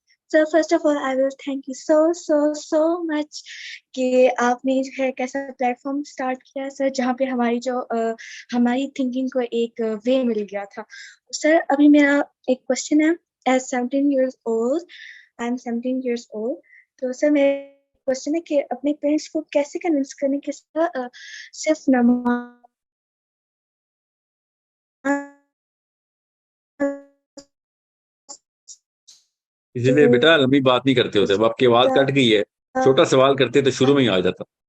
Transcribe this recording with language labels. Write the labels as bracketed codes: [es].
[en] Sir, first of all, I will thank you so much [ur] کہ آپ نے جو ہے کیسا پلیٹ فارم اسٹارٹ کیا سر, جہاں پہ ہماری تھنکنگ کو ایک وے مل گیا تھا. سر ابھی میرا ایک کوشچن ہے. [en] As 17 years old, I am 17 years old. [ur] تو سر میرا کوشچن ہے کہ اپنے پیرنٹس کو کیسے کنونس کرنے کے صرف نماز اسی لیے بیٹا لمبی بات نہیں کرتے ہوتے, اب آپ کی آواز کٹ گئی ہے, چھوٹا سوال کرتے تو شروع میں ہی آ جاتا.